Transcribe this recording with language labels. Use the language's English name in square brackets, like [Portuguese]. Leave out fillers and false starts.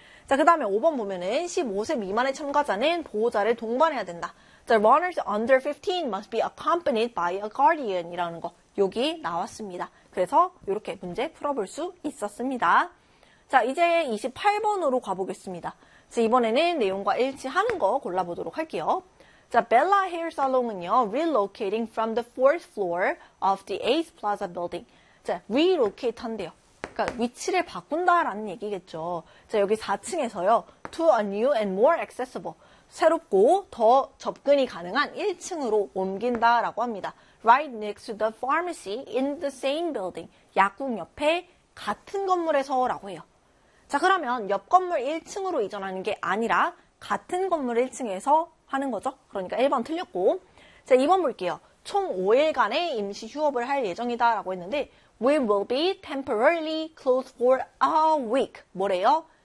[Korean] 자, 그 다음에 5번 보면은 15세 미만의 참가자는 보호자를 동반해야 된다. [English] 자, runners under 15 must be accompanied by a guardian [Korean] 이라는 거 여기 나왔습니다. 그래서 이렇게 문제 풀어볼 수 있었습니다. 자, 이제 28번으로 가보겠습니다. 자, 이번에는 내용과 일치하는 거 골라보도록 할게요. [English] 자, Bella Hair Salon은요, relocating from the fourth floor of the 8th Plaza building. [Korean] 자, relocate 한대요. 그러니까 위치를 바꾼다라는 얘기겠죠. 자, 여기 4층에서요, [English] to a new and more accessible. [Korean] 새롭고 더 접근이 가능한 1층으로 옮긴다라고 합니다. [English] Right next to the pharmacy in the same building. [Korean] 약국 옆에 같은 건물에서라고 해요. 자, 그러면 옆 건물 1층으로 이전하는 게 아니라 같은 건물 1층에서 하는 거죠. 그러니까 1번 틀렸고. 자, 2번 볼게요. 총 5일간의 임시 휴업을 할 예정이다 라고 했는데 [English] We will be temporarily closed for a week. [Korean] 뭐래요?